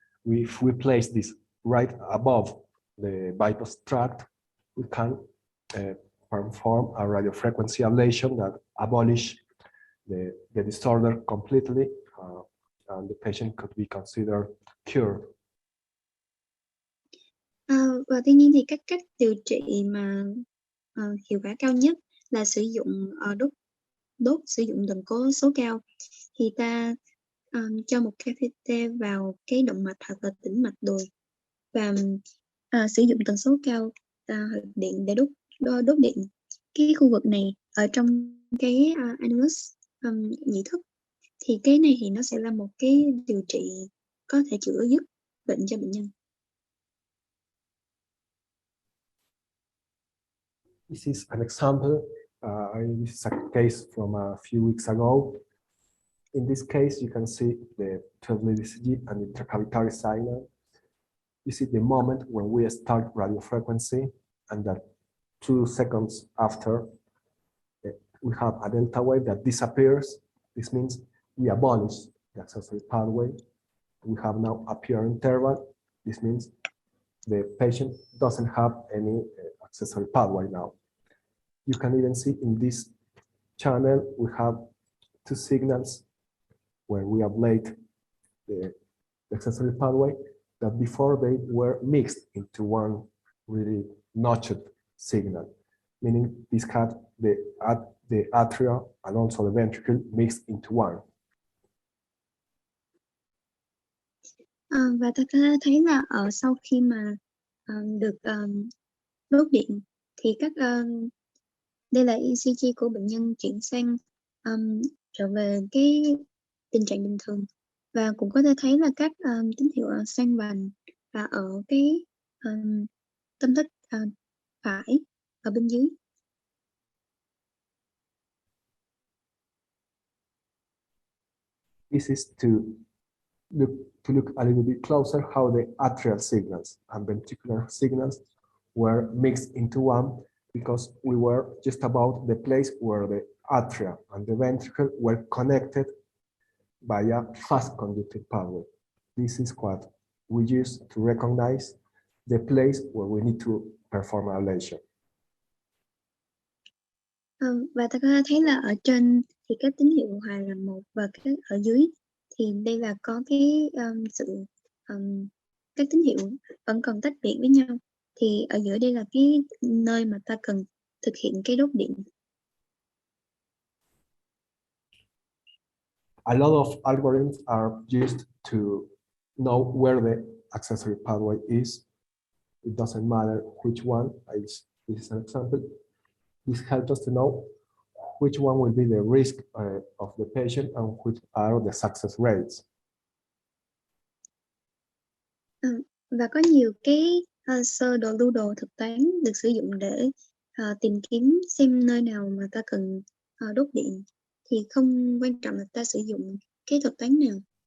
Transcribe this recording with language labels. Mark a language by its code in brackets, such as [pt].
[en] If we place this right above the bypass tract, we can perform a radiofrequency ablation that abolish the disorder completely, and the patient could be considered cured. [vi] Và tuy nhiên thì các cách điều trị mà hiệu quả cao nhất là sử dụng đốt sử dụng tần số cao, thì ta cho một catheter vào cái động mạch hoặc là tĩnh mạch đùi và sử dụng tần số cao điện để đốt điện cái khu vực này ở trong cái annulus nhị thất. Thì cái này thì nó sẽ là một cái điều trị có thể chữa dứt bệnh cho bệnh nhân. [en] This is an example. This is a case from a few weeks ago. In this case, you can see the 12-lead ECG and intracavitary signal. You see the moment when we start radiofrequency, and that 2 seconds after, we have a delta wave that disappears. This means we abolish the accessory pathway. We have now a pure interval. This means the patient doesn't have any accessory pathway now. You can even see in this channel, we have 2 signals where we ablate the accessory pathway that before they were mixed into one really notched signal, meaning this had the atria and also the ventricle mixed into one. [vi] Và ta có thấy là sau khi mà được đốt điện thì các đây là ECG của bệnh nhân chuyển sang trở về cái tình trạng bình thường, và cũng có thể thấy là các tín hiệu xanh vàng và ở cái tâm thất phải ở bên dưới. [en] This is to look a little bit closer how the atrial signals and ventricular signals were mixed into one, because we were just about the place where the atria and the ventricle were connected by a fast conductive pathway. This is what we use to recognize the place where we need to perform ablation. [vi] Và ta có thể thấy là ở trên thì các tín hiệu hòa là một, và cái ở dưới thì đây là có cái sự các tín hiệu vẫn còn tách biệt với nhau, thì ở giữa đây là cái nơi mà ta cần thực hiện cái đốt điện. [en] A lot of algorithms are used to know where the accessory pathway is. It doesn't matter which one. This is an example. This helps us to know which one will be the risk of the patient and which are the success rates. [vi] Và có nhiều cái sơ đồ lưu đồ thực toán được sử dụng để tìm kiếm xem nơi nào mà ta cần đốt điện, thì không quan trọng là ta sử dụng cái thuật toán nào.